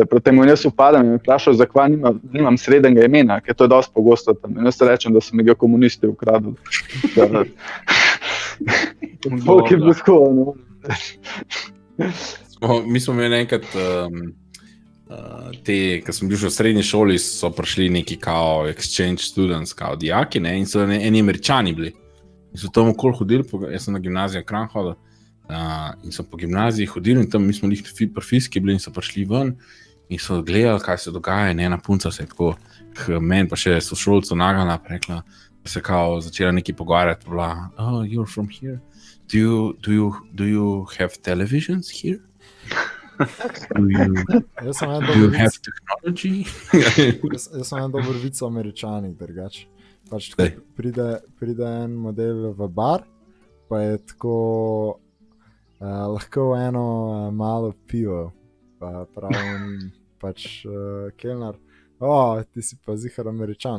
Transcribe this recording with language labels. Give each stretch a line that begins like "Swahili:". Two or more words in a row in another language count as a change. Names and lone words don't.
Slovenian: Proti temu in jaz upadam in me vprašal, zakaj nimam srednjega imena, ker to je dosti pogosto tam. In jaz rečem, da so mi ga komunisti ukradli. Folk je bil tako, no. Mi smo imeli enkrat ko sem bil še v srednji šoli, so prišli neki kao
English: exchange students,
Slovenian: kao dijaki, ne, in so eni Američani bili. In so tam okoli hodili, jaz sem na gimnazijo Kranj hodil, in so po gimnaziji hodili in tam mi smo njih pri fiziki bili in so prišli ven in so gledali, kaj se dogaja in ena punca se je tako meni pa še sošolcu nagala, pa rekla, da se kao začela nekaj pogovarjati, pa bila,
English: oh, you're from here, do you have televisions here? Do you have technology?
Slovenian: Jaz sem en dober vic o Američanih, drugače. Pač pride en model v bar, pa je tako lahko eno malo pivo, pa pravi pač kelner, ti si pa zihar Američan.